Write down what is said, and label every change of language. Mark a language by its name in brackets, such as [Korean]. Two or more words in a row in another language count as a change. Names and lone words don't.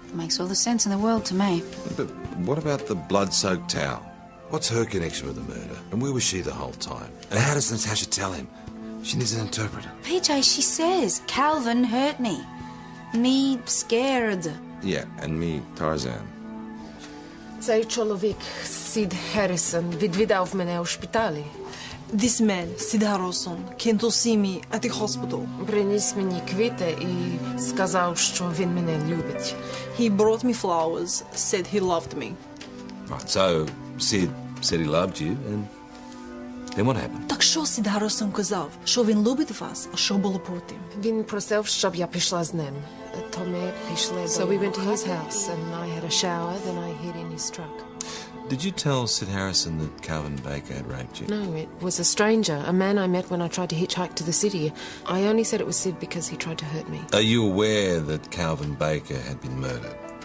[English] Makes all the sense in the world to me. But what about the blood-soaked towel? What's her connection with the murder? And where was she the whole time? And how does Natasha tell him? She needs an interpreter. PJ, she says, Calvin hurt me. Me scared. Yeah, and me, Tarzan. [Ukrainian] Цей чоловік, Sid Harrison, відвідав мене у шпиталі. [English] This man, Sid Harrison, came to see me at the hospital. [Ukrainian] Приніс мені квіти і сказав, що він мене любить. [English] He brought me flowers, said he loved me. Right, so Sid said he loved you, and then what happened? [Ukrainian] Так що Сід Гаррісон казав? Що він любить вас, а що було потім? Він просив, щоб я пішла з ним. То ми пішли до [English] So we went to his house, and I had a shower, then I hid in his truck. Did you tell Sid Harrison that Calvin Baker had raped you? No, it was a stranger, a man I met when I tried to hitchhike to the city. I only said it was Sid because he tried to hurt me. Are you aware that Calvin Baker had been murdered?